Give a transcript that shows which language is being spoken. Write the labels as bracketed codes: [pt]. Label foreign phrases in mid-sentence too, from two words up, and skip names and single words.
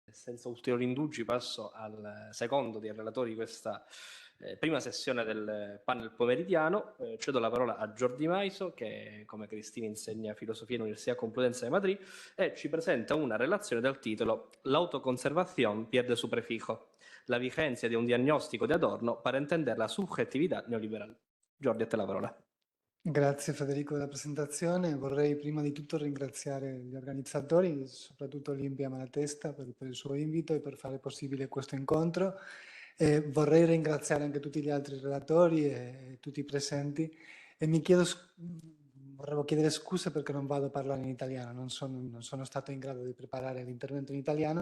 [it] senza ulteriori indugi passo al secondo dei relatori di questa prima sessione del panel pomeridiano. Cedo la parola a Jordi Maiso, che come Cristina insegna filosofia all'Università Complutense de Madrid e ci presenta una relazione dal titolo L'autoconservación pierde su prefijo, la vigencia di un diagnostico di Adorno para entender la subjetividad neoliberal. Jordi, a te la parola. Grazie Federico della presentazione. Vorrei prima di tutto ringraziare gli organizzatori, soprattutto Olimpia Malatesta per il suo invito e per fare possibile questo incontro. Vorrei ringraziare anche tutti gli altri relatori e tutti i presenti e vorrei chiedere scuse perché non vado a parlare in italiano, non sono stato in grado di preparare l'intervento in italiano.